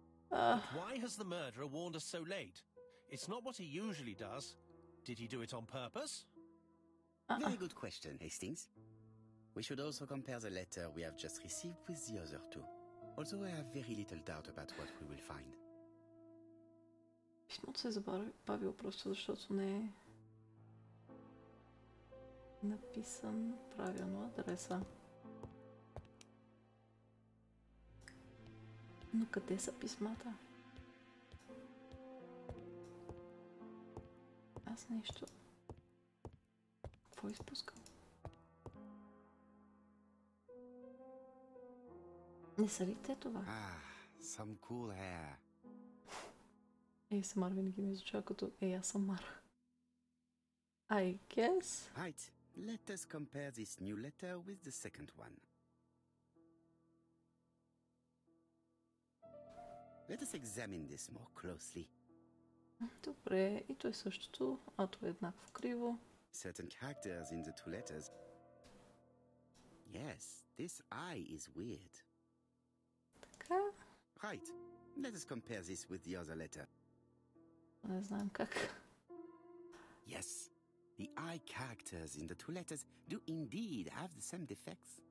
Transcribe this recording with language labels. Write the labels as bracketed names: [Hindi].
[English] But why has the murderer warned us so late? It's not what he usually does. Did he do it on purpose? Very good question, Hastings. We should also compare the letter we have just received with the other two. Although I have very little doubt about what we will find. [Bulgarian] Писмото се е забавило просто защото не е написан правилно адреса. Но къде са писмата? Аз нещо... Какво изпускам? Не са ли те това? [English] Some cool hair. [Bulgarian] ASMR винаги ми звучава като ASMR. [English] I guess. Right, let us compare this new letter with the second one. Let us examine this more closely. [Bulgarian] Добре, и то е същото, а то е еднакво криво. [English] Certain characters in the two letters. Yes, this I is weird. [Bulgarian] Така. [English] Right, let us compare this with the other letter. [Bulgarian] Не знам как. [English] Yes, the I characters in the two letters do indeed have the same defects.